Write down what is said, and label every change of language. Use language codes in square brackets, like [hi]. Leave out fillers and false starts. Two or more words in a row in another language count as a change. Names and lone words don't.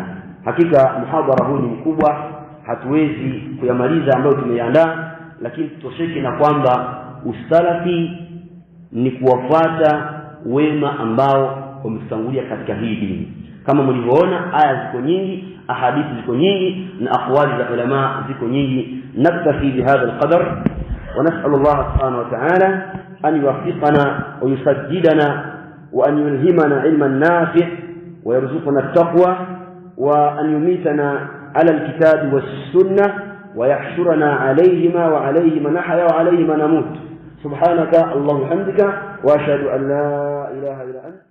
[sw] Hakika muhadhara huu ni mkubwa, hatuwezi kuyamaliza ambayo tumeandaa, lakini tutosheke na kwamba usalafi ni kuwafuata wema ambao wametangulia katika hii dini. Kama mlivyoona, aya ziko nyingi, ahadithi ziko nyingi, na aqwali za ulama ziko nyingi. [ar] نكتفي بهذا القدر ونسأل الله سبحانه وتعالى أن يوفقنا ويسددنا وأن يلهمنا علما نافعا ويرزقنا التقوى وأن يميتنا على الكتاب والسنة ويحشرنا عليهما وعليهما نحيا وعليهما نموت. سبحانك اللهم وبحمدك واشهد ان لا اله الا انت